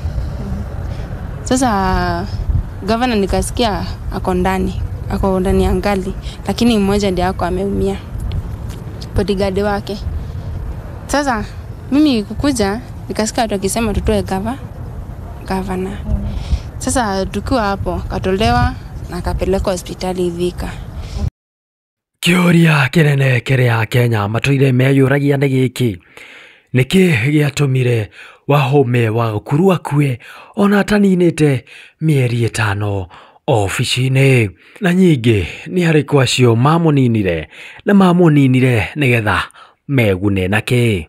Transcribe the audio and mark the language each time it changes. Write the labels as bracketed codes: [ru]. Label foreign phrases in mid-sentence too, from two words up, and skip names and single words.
[sw] Sasa gavana nikasikia ako ndani ya ngali, lakini mmoja ndiye ako ameumia, bodyguard wake. Sasa mimi kukuja nikasikia watu wakisema tutoe gavana. Sasa tukiwa hapo katolewa na akapelekwa hospitali Thika. [ki] Kĩũria kĩnene kĩrĩa Kenya matũire meyũragia nĩ gĩkĩ: nĩkĩ gĩatũmire Wahome wagakuru akue ona ataninĩte mĩeri 5 ofici-inĩ? Na nyingĩ nĩ arĩkũ acio mamũninire na mamũninire nĩgetha megune nake?